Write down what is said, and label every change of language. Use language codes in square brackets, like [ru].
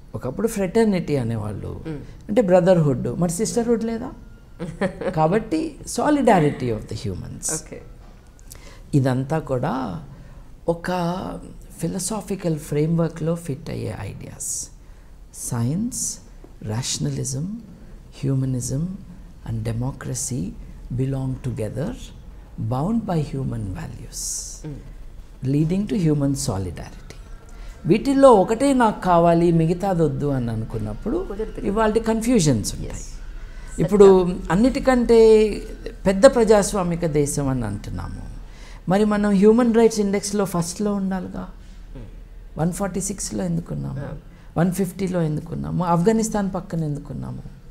[te] ఒకప్పుడు ఫ్రెటర్నిటీ అనేవాళ్ళు, అంటే బ్రదర్హుడ్, మరి సిస్టర్హుడ్ లేదా? కాబట్టి సాలిడారిటీ ఆఫ్ ద హ్యూమన్స్. ఇదంతా కూడా ఒక ఫిలసాఫికల్ ఫ్రేమ్వర్క్లో ఫిట్ అయ్యే ideas. [en] Science, rationalism, humanism and democracy belong together, bound by human values, leading to human solidarity. [te] వీటిల్లో ఒకటే నాకు కావాలి మిగతాది వద్దు అని అనుకున్నప్పుడు ఇవాళ కన్ఫ్యూజన్స్ ఉంటాయి. ఇప్పుడు అన్నిటికంటే పెద్ద ప్రజాస్వామిక దేశం అని అంటున్నాము, మరి మనం హ్యూమన్ రైట్స్ ఇండెక్స్లో ఫస్ట్లో ఉండాలిగా. 146లో ఎందుకున్నాము, 150లో ఎందుకున్నాము, ఆఫ్ఘనిస్తాన్ పక్కన ఎందుకున్నాము?